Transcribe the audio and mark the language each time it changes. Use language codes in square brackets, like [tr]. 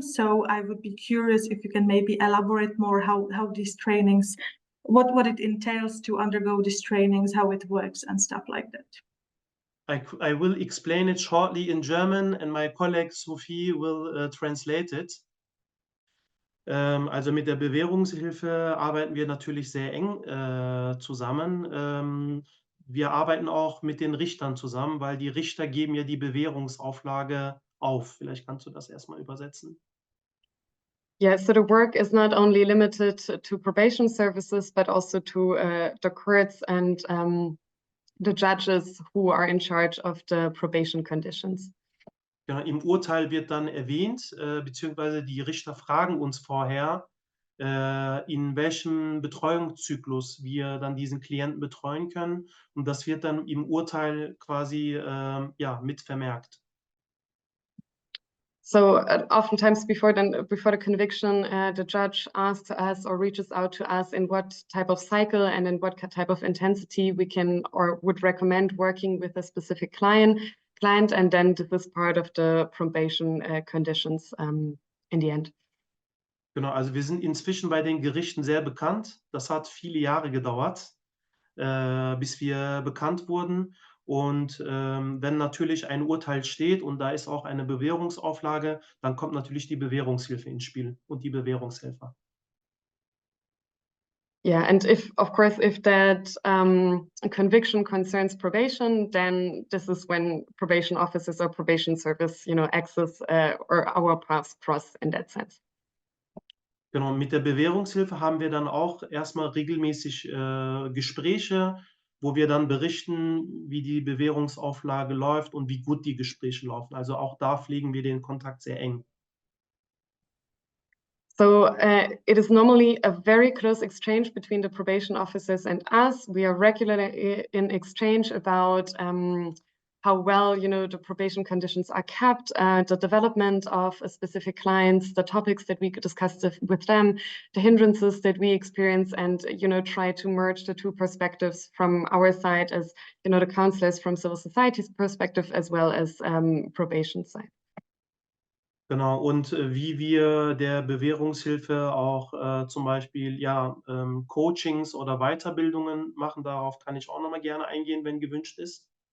[en] So I would be curious if you can maybe elaborate more how these trainings, what it entails to undergo these trainings, how it works and stuff like that. I will explain it shortly in German and my colleague Sophie will translate it. [de] Also mit der Bewährungshilfe arbeiten wir natürlich sehr eng zusammen. Wir arbeiten auch mit den Richtern zusammen, weil die Richter geben ja die Bewährungsauflage auf. Vielleicht kannst du das erstmal übersetzen. [en] Yeah, so the work is not only limited to probation services, but also to the courts and the judges who are in charge of the probation conditions. [de] Ja, im Urteil wird dann erwähnt, beziehungsweise die Richter fragen uns vorher, in welchem Betreuungszyklus wir dann diesen Klienten betreuen können. Und das wird dann im Urteil quasi ja, mit vermerkt. [en] So oftentimes before the conviction, the judge asks us or reaches out to us in what type of cycle and in what type of intensity we can or would recommend working with a specific client, and then this is part of the probation conditions in the end. [de] Genau, also wir sind inzwischen bei den Gerichten sehr bekannt. Das hat viele Jahre gedauert, bis wir bekannt wurden. Und wenn natürlich ein Urteil steht und da ist auch eine Bewährungsauflage, dann kommt natürlich die Bewährungshilfe ins Spiel und die Bewährungshelfer. [en] Yeah, and of course, if that conviction concerns probation, then this is when probation officers or probation service, access or our paths cross in that sense. [de] Genau, mit der Bewährungshilfe haben wir dann auch erstmal regelmäßig Gespräche, wo wir dann berichten, wie die Bewährungsauflage läuft und wie gut die Gespräche laufen. Also auch da pflegen wir den Kontakt sehr eng. [en] So it is normally a very close exchange between the probation officers and us. We are regularly in exchange about how well, the probation conditions are kept, the development of specific clients, the topics that we discussed with them, the hindrances that we experience, and, try to merge the two perspectives from our side as, the counselors from civil society's perspective, as well as probation side. [de] Genau, und wie wir der Bewährungshilfe auch zum Beispiel Coachings oder Weiterbildungen machen, darauf kann ich auch noch mal gerne eingehen, wenn gewünscht ist.